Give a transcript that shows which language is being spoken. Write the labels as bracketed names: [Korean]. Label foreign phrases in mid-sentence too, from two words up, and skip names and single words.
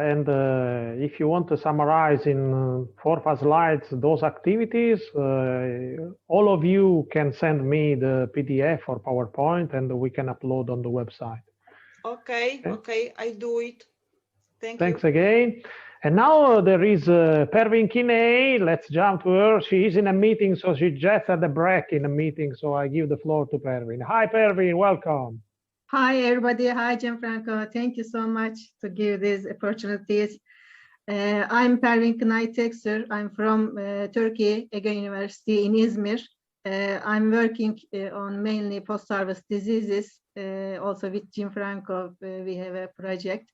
[English] And if you want to summarize in 4 or 5 slides those activities, all of you can send me the PDF or PowerPoint and we can upload on the website. Okay, I do it. Thanks again. And now there is Pervin Kiney. Let's jump to her. She is in a meeting, so she just had a break in a meeting. So I give the floor to Pervin. Hi, Pervin. Welcome. Hi, everybody. Hi, Gianfranco. Thank you so much to give these opportunities. I'm Pervin Kiney Tekser. I'm from Turkey, Ege University in Izmir. I'm working on mainly post-harvest diseases. Also with Gianfranco, we have a project.